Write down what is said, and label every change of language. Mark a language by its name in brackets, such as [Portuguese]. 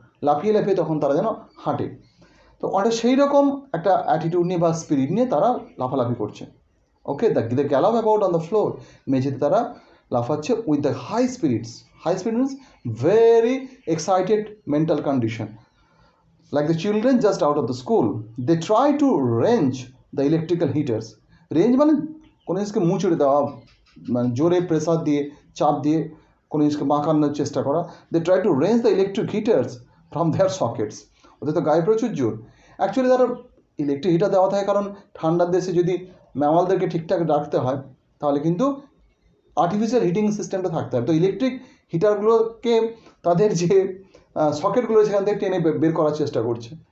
[Bangla] লাফিয়ে লাফিয়ে তখন তারা যেন হাঁটে। তো অনেকটা সেই রকম একটা অ্যাটিটিউড নিয়ে বা স্পিরিট নিয়ে তারা লাফালাফি করছে। [English] okay, the gallop about on the floor, [Bangla] মেঝেতে তারা লাফাচ্ছে [English] With the high spirits. High spirit means very excited mental condition. Like the children just out of the school, they try to wrench the electrical heaters. [Bangla] Range মানে কোনো জিনিসকে মুচড়ে দেওয়া, মানে জোরে প্রেসার দিয়ে চাপ দিয়ে কোনো জিনিসকে বাঁকানোর চেষ্টা করা। [English] They try to wrench the electric heaters from their sockets. [Bangla] ওদের তো গায়ে প্রচুর জোর। অ্যাকচুয়ালি তারা ইলেকট্রিক হিটার দেওয়া থাকে কারণ ঠান্ডার দেশে যদি ম্যামালদেরকে ঠিকঠাক রাখতে হয় তাহলে কিন্তু আর্টিফিশিয়াল হিটিং সিস্টেমটা থাকতে হবে। তো ইলেকট্রিক হিটারগুলোকে তাদের যে সকেটগুলো সেখান থেকে টেনে বের করার চেষ্টা করছে।